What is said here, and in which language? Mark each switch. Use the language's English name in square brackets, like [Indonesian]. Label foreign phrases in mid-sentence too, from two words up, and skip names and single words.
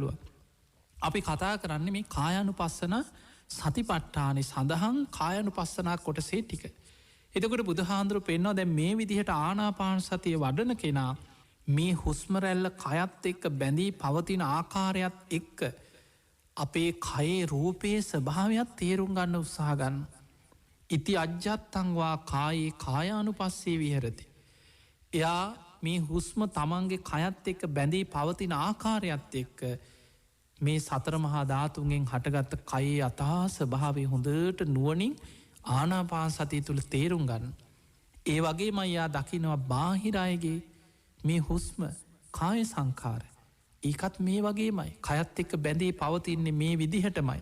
[Sinhala] අපි කතා කරන්නේ මේ කායනු පස්සන සතිපට්ඨානෙ සඳහන් කායානුපස්සනා කොටසේ ටික. එතකොට බුදුහාන්දුරු පෙන්වා දැන් මේ විදිහට ආනාපාන සතිය වඩන කෙනා මේ හුස්ම රැල්ල කයත් එක්ක බැඳී පවතින ආකාරයත් එක්ක අපේ කයේ රූපයේ ස්වභාවයක් තේරුම් ගන්න උත්සාහ ගන්න. [Pali] ඉති අජ්ජත්තංවා කායේ කායානුපස්සේ විහෙරති. [Sinhala] එයා මේ හුස්ම තමන්ගේ කයත් එක්ක බැඳී පවතින ආකාරයත් එක්ක මේ සතර මහා ධාතුන්ගෙන් හටගත්ත කයේ අතා ස්වභාවය හොඳට නුවනින් ආනාපාන සතිය තුළ තේරුම් ගන්න. ඒ වගේ මයියා දකිනවා බාහිරයගේ මේ හුස්ම කාය සංකාර ඒකත් මේ වගේමයි කයත් එක්ක බැඳේ පවතින්නේ මේ විදිහටමයි.